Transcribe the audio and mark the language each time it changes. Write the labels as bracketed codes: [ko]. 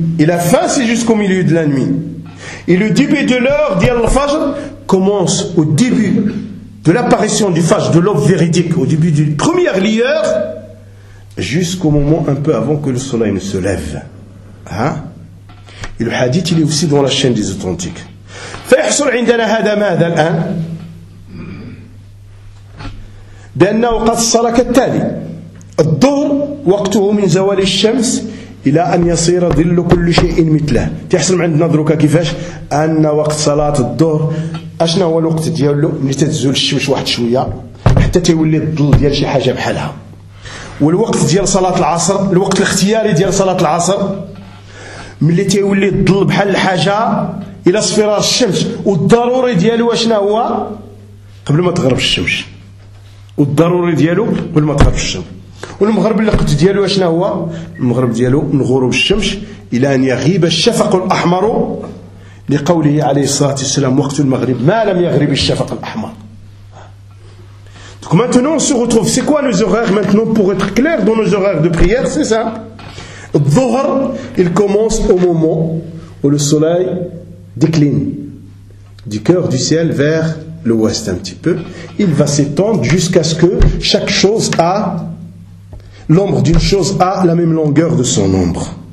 [fr] Et la fin, c'est jusqu'au milieu de la nuit. Et le début de l'heure dit al-Fajr commence au début de l'apparition du phage de l'aube véridique, au début d'une première lueur, jusqu'au moment un peu avant que le soleil ne se lève. Hein? Et le hadith, il est aussi dans la chaîne des authentiques. [ar] فَيَحْصُلْ عِنْدَنَا هَذَا مَاذَا الْأَنْ بِأَنَّهُ قَدْ صَلَكَ التَّالِي الظهر وقته من زوال الشمس إلى أن يصير ظل كل شيء مثله. تحصل عند نظرك كيفاش أن وقت صلاة الظهر أشنا هو الوقت ديالو ملي تتزول الشمس واحد شوية حتى تولي الظل ديال شي حاجة بحالها، والوقت ديال صلاة العصر الوقت الاختياري ديال صلاة العصر ملي تولي الظل بحال الحاجة إلى صفرار الشمس، والضروري ديالو أشنا هو قبل ما تغرب الشمس، والضروري ديالو قبل ما تغرب الشمس، والمغرب الوقت ديالو أشنا هو المغرب ديالو من غروب الشمس إلى أن يغيب الشفق الأحمر، لقوله عليه الصلاة والسلام وقت المغرب ما لم يغرب الشفق الأحمر. [fr] Donc maintenant on se retrouve, c'est quoi nos horaires maintenant pour être clair dans nos horaires de prière? C'est ça. الظهر il commence au moment où le soleil décline du cœur du ciel vers l'ouest un petit peu. Il va s'étendre jusqu'à ce que chaque chose a l'ombre d'une chose a la même longueur de son ombre.